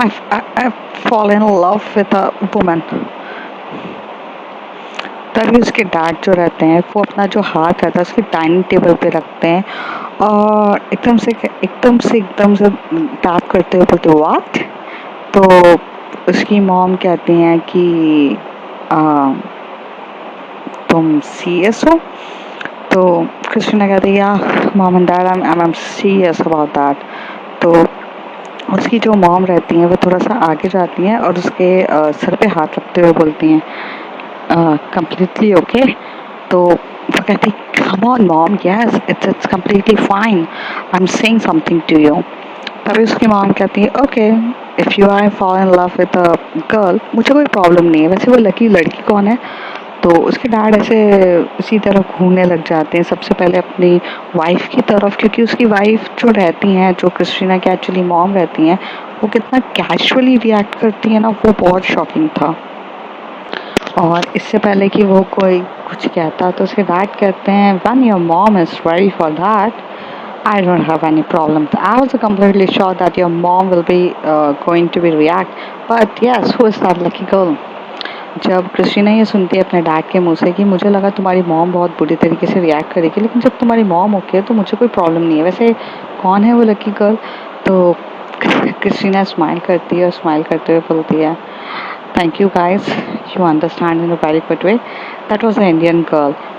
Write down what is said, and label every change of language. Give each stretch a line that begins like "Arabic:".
English: I've fallen in love with a woman.
Hindi: तभी उसके dad जो रहते हैं वो अपना जो हाथ रहता है उसके डाइनिंग टेबल पे रखते हैं और एकदम से टैप करते हुए बोलते व्हाट। तो उसकी मॉम कहती हैं कि आ, तुम सीरियस हो। तो क्रिस्टीना कहती है
English: या mom and dad I am serious about that.
Hindi: तो उसकी जो मॉम रहती हैं वो थोड़ा सा आगे जाती हैं और उसके सर पे हाथ रखते हुए बोलती हैं
English: completely okay।
Hindi: तो वो कहती
English: come on mom, yes it's completely fine, I'm saying something to you।
Hindi: तभी उसकी मॉम कहती है
English: okay, if you are fall in love with a girl,
Hindi: मुझे कोई प्रॉब्लम नहीं है। वैसे वो लकी लड़की कौन है। तो उसके डैड ऐसे उसी तरफ घूमने लग जाते हैं, सबसे पहले अपनी वाइफ की तरफ, क्योंकि उसकी वाइफ जो रहती हैं, जो क्रिस्टीना की एक्चुअली मॉम रहती हैं, वो कितना कैजुअली रिएक्ट करती है ना, वो बहुत शॉकिंग था। और इससे पहले कि वो कोई कुछ कहता तो उसके डैड कहते हैं
English: When your mom is ready for that I don't have any problem. I was completely sure that your mom will be going to be react. But yes, who is that lucky girl?
Hindi: जब Christina ये सुनती है अपने dad के मुंह से कि मुझे लगा तुम्हारी मॉम बहुत बुरी तरीके से रिएक्ट करेगी, लेकिन जब तुम्हारी मॉम ओके है तो मुझे कोई प्रॉब्लम नहीं है। वैसे कौन है वो लकी गर्ल। तो क्रिस्टीना स्माइल करती है और स्माइल करते हुए बोलती है
English: Thank you guys, you understand in a very good way, that was a Indian girl.